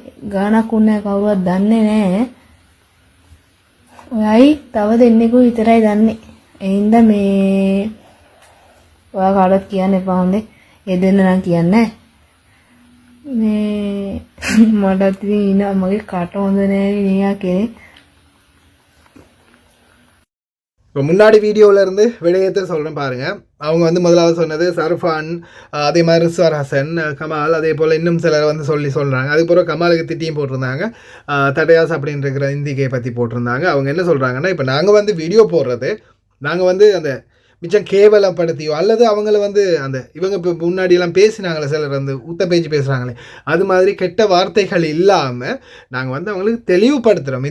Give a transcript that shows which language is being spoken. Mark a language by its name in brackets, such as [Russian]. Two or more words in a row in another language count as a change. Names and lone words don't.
[Sinhala] ගානක් උන්නේ කවුරුවත් දන්නේ නැහැ. ඔයයි තව දෙන්නෙකු විතරයි දන්නේ. ඒ හින්දා මේ ඔයා කාටවත් කියන්න එපා හොඳේ. ඒ දෙන්න නම් කියන්නේ මේ මටත් ඉතින් ඉන්න මගේ කට හොඳ නැහැ නේ කෙනෙක්. [Tamil] இப்போ முன்னாடி வீடியோவிலேருந்து விடயத்தை சொல்கிறேன் பாருங்கள். அவங்க வந்து முதலாவது சொன்னது சர்ஃபான், அதே மாதிரி ரிஸ்வார் ஹசன், கமால், அதே போல் இன்னும் சிலர் வந்து சொல்கிறாங்க. அதுக்கப்புறம் கமாலுக்கு திட்டியும் போட்டிருந்தாங்க. தடையாஸ் அப்படின்னு இருக்கிற இந்திகை பற்றி போட்டிருந்தாங்க. அவங்க என்ன சொல்கிறாங்கன்னா, இப்போ நாங்கள் வந்து வீடியோ போடுறது, நாங்கள் வந்து அந்த மிச்சம் கேவலப்படுத்தியோ அல்லது அவங்கள வந்து அந்த இவங்க இப்போ முன்னாடியெல்லாம் பேசினாங்களே சிலர் வந்து ஊத்த பேச்சு பேசுகிறாங்களே, அது மாதிரி கெட்ட வார்த்தைகள் இல்லாமல் நாங்கள் வந்து அவங்களுக்கு தெளிவுபடுத்துகிறோம்.